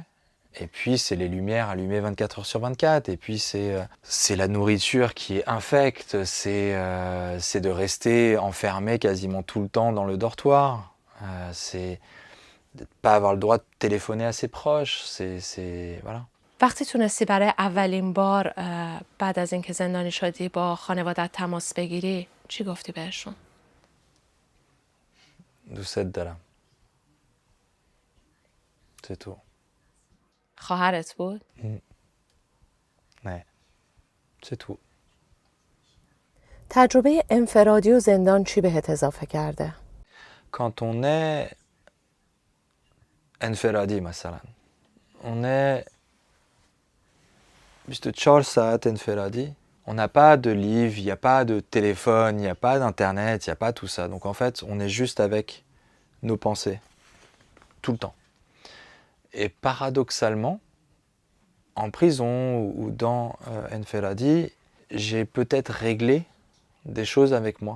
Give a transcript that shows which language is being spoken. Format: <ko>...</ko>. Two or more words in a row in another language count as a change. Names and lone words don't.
<fr>Et puis, c'est les lumières allumées 24 heures sur 24. Et puis, c'est la nourriture qui est infecte. C'est de rester enfermé quasiment tout le temps dans le dortoir. C'est de ne pas avoir le droit de téléphoner à ses proches. Voilà.</fr> <fa>وقتی تونستی برای اولین بار بعد از اینکه زندانی شدی با خانواده‌ات تماس بگیری چی گفتی بهشون؟ دوستت دارم.</fa> <fr>C'est tout.</fr> <fa>خواهرت بود؟</fa> <fr>Ouais. C'est tout.</fr> <fa>تجربه انفرادی و زندان چی بهت اضافه کرده؟</fa> <fr>Quand on est</fr> <fa>انفرادی مثلا</fa> <fr>on est juste 4</fr> <fa>ساعت انفرادی.</fa> <fr>On n'a pas de livre, il n'y a pas de téléphone, il n'y a pas d'internet, il n'y a pas tout ça. Donc en fait, on est juste avec nos pensées, tout le temps. Et paradoxalement, en prison ou dans Enferadi, j'ai peut-être réglé des choses avec moi.</fr>